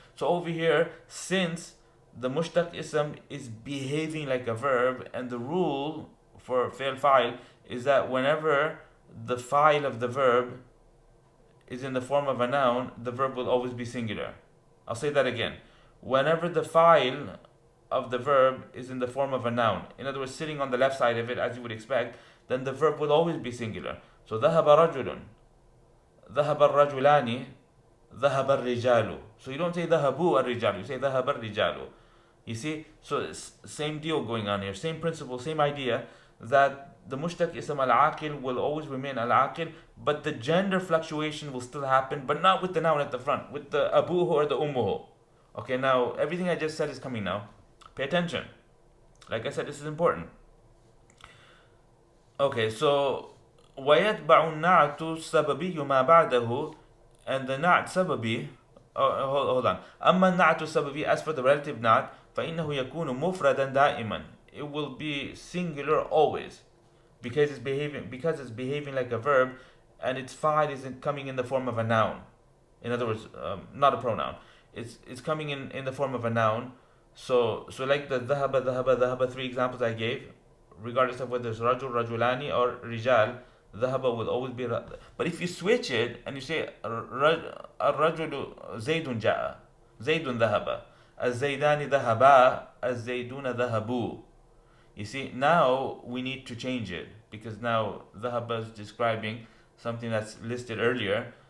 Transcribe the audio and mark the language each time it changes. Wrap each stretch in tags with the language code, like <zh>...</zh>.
<en>So over here, since the mushtaq ism is behaving like a verb, and the rule for fi'l fa'il is that whenever the fa'il of the verb is in the form of a noun, the verb will always be singular. I'll say that again. Whenever the fa'il of the verb is in the form of a noun, in other words, sitting on the left side of it as you would expect, then the verb will always be singular.</en> <ar>So ذهب رجل, ذهب الرجلان, ذهب الرجال.</ar> <en>So you don't say</en> <ar>ذهبوا الرجال,</ar> <en>you say</en> <ar>ذهب الرجال.</ar> <en>You see, so it's same deal going on here, same principle, same idea, that the mushtaq ism al-aqil will always remain al-aqil, but the gender fluctuation will still happen, but not with the noun at the front, with the abuhu or the ummuhu. Okay, now everything I just said is coming now. Pay attention. Like I said, this is important. Okay, so</en> <ar>وَيَتْبَعُ النَّعْتُ السَّبَبِيُّ مَا بَعْدَهُ,</ar> <en>and the Naʿt sababi, hold on.</en> <ar>أَمَّا النَّعْتُ السَّبَبِي,</ar> <en>as for the relative Naʿt,</en> <ar>فَإِنَّهُ يَكُونُ مُفْرَدًا دَائِمًا,</ar> <en>it will be singular always, because it's behaving like a verb, and its fa'il isn't coming in the form of a noun. In other words, not a pronoun. It's coming in the form of a noun. So like the ذهب 3 examples I gave, regardless of whether it's rajul, rajulani, or rijal, dhahaba will always be. But if you switch it and you say</en> <ar>الرجل زيد جاء, زيد ذهب, الزيدان ذهبا, الزيدون ذهبوا.</ar> <en>You see, now we need to change it, because now dhahaba is describing something that's listed earlier.</en>